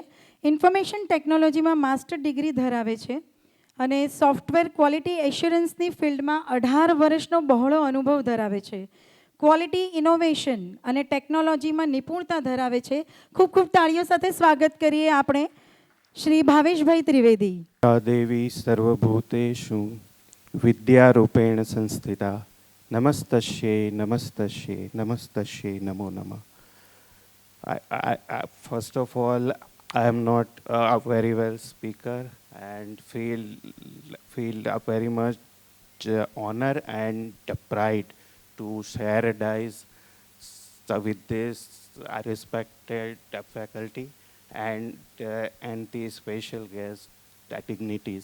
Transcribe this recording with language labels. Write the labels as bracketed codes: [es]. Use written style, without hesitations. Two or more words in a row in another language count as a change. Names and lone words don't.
[en] information technologyમાં master degree [gu] ધરાવે છે અને [en] software quality assuranceની fieldમાં [gu] 18 વર્ષનો બહોળો અનુભવ ધરાવે છે. [en] quality innovation [gu] અને ટેકનોલોજીમાં નિપુણતા ધરાવે છે. ખૂબ ખૂબ તાળીઓ સાથે સ્વાગત કરીએ આપણે શ્રી ભાવેશભાઈ ત્રિવેદી. [sa] या देवी सर्वभूतेषु विद्यारूपेण संस्थिता नमस्तस्यै नमस्तस्यै नमस्तस्यै नमो नमः. [en] First of all, I am not a very well speaker and feel very much honor and pride to share dice with this respected faculty and the special guest dignities.